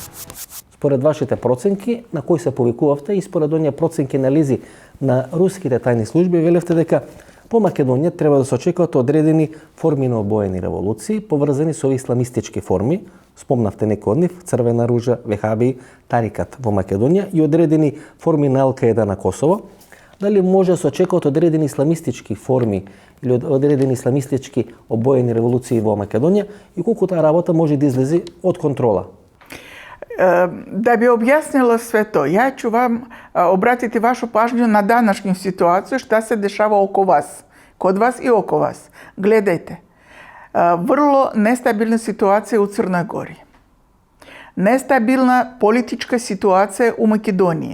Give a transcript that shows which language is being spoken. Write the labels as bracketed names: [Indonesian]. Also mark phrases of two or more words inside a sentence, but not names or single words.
[Macedonian] Според вашите проценки, на кои се повикувавте, и според оние проценки анализи на руските тајни служби, велевте дека по Македонија треба да се очекуваат одредени форми на обоени револуции, поврзани со исламистички форми, спомнавте некои од нив, Црвена ружа, Вехаби, Тарикат во Македонија и одредени форми на Ал-Каеда на Косово. Дали може да се очекуваат одредени исламистички форми или одредени исламистички обоени револуции во Македонија и колку таа работа може да излезе од контрола? [Serbian] Da bi objasnila sve to, ja ću vam obratiti vašu pažnju na današnju situaciju, šta se dešava oko vas, kod vas i oko vas. Gledajte, vrlo nestabilna situacija u Crnoj Gori. Nestabilna politička situacija u Makedoniji.